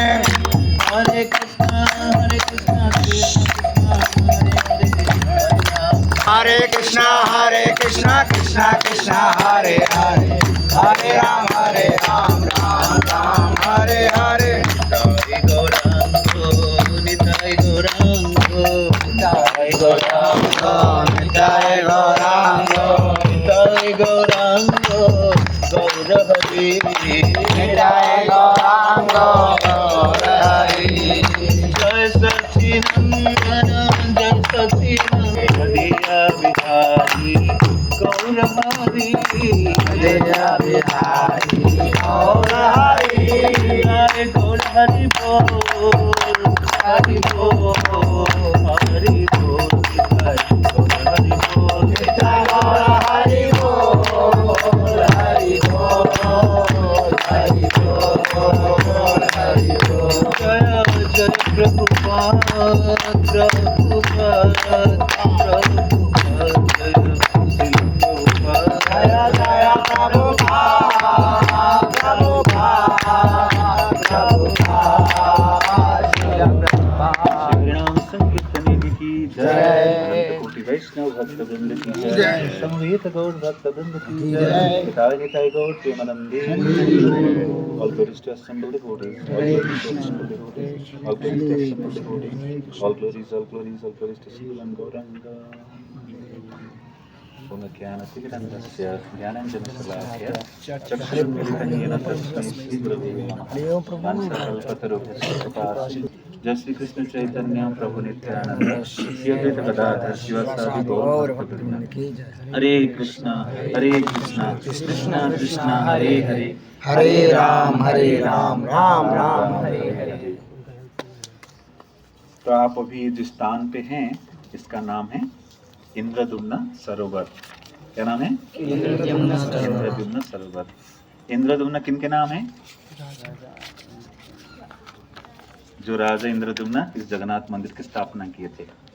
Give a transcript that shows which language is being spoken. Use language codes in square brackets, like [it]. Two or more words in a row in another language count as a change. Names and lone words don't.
[sa] हरे कृष्ण हरे कृष्ण कृष्ण कृष्ण हरे हरे हरे राम राम राम हरे हरे गौरांगो निताय गौरांगो निताय गौरांग निताय गौरांग निताय गौरांग गौर हरि निताय गौरांग गौर हरि जय सच्चिदानंद जय सच्चिदानंद दिया बिहारी गौर हरि जय बिहारी गौर हरि जय गौर हरि बोल हरि बोल हरि बोल जय गौर हरि बोल निताय गौर हरि बोल हरि बोल हरि बोल हरि बोल जय जय प्रभुपाद प्रभुपाद प्रभुपाद जय श्री प्रभुपाद जय जय प्रभुपाद प्रभुपाद प्रभुपाद श्री प्रभुपाद [hi] हरिनाम संकीर्तन की जय। जय कोटि वैष्णव भक्त वृंद की जय। जय समवेत गौर भक्त वृंद की जय। [bn] জয় হিতায় হিতায় গৌর প্রেমানন্দে [en] all glories to assembled devotees all glories to assembled devotees all glories to assembled devotees all glories all glories to Sriman Gauranga [sa] ॐ अज्ञानतिमिरान्धस्य ज्ञानाञ्जनशलाकया चक्षुरुन्मीलितं येन तस्मै श्री गुरवे नमः वाञ्छाकल्पतरुभ्यश्च कृपासिन्धु जय श्री कृष्ण चैतन्य प्रभु नित्यानंद श्री अद्वैत गदाधर शिवासादि गौर भक्तवृंद हरे कृष्णा कृष्णा कृष्णा हरे हरे हरे राम राम राम हरे हरे [hi] तो आप अभी जिस स्थान पे हैं इसका नाम है इंद्रद्युम्न सरोवर। क्या नाम है? इंद्रद्युम्न सरोवर। इंद्रद्युम्न किन के नाम है? जो राजा इंद्रद्युम्न इस जगन्नाथ मंदिर की स्थापना किए थे।